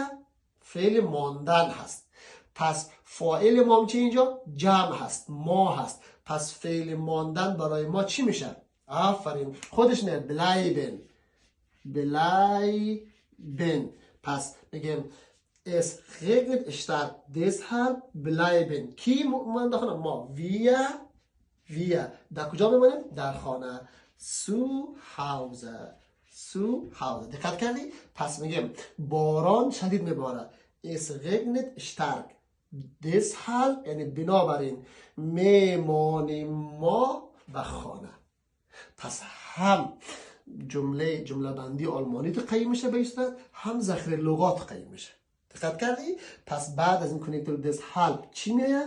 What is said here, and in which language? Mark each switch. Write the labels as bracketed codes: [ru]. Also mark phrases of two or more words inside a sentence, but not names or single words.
[fa] فعل ماندن هست. پس فاعل ما چه اینجا؟ جمع هست، ما هست. پس فعل ماندن برای ما چی میشه؟ آفرین. خودش نه، bleiben. پس میگم [de] es regnet stark, deshalb bleiben. [fa] کی مانده خانه؟ ما. wir در کجا میمانیم؟ در خانه. [de] zu Hause. [fa] دقت کردی؟ پس میگم باران شدید میبارد. [de] Es regnet stark. deshalb [fa] یعنی بنابراین میمانیم ما به خانه. پس هم جمله بندی آلمانی تو قیم میشه به صورت، هم ذخیره لغات قیم میشه. دقت کردی؟ پس بعد از این کنیکتور deshalb چی میاد؟